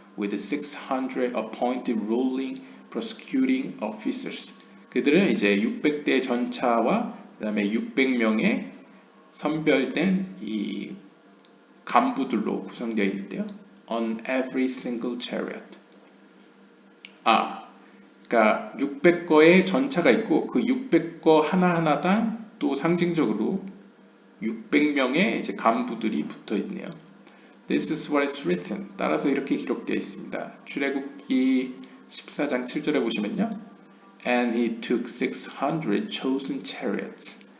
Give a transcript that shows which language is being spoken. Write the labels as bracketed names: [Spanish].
[English] With 600 appointed ruling prosecuting officers. [Korean] 그들은 이제 600대 전차와 그다음에 600명의 선별된 이 간부들로 구성되어 있는데요. [English] On every single chariot. [Korean] 그러니까 600거의 전차가 있고 그 600거 하나하나당 또 상징적으로 600명의 이제 간부들이 붙어 있네요. [English] This is what is written. [Korean] 따라서 이렇게 기록되어 있습니다. 출애굽기 14장 7절에 보시면요. [English] And he took 600 chosen chariots.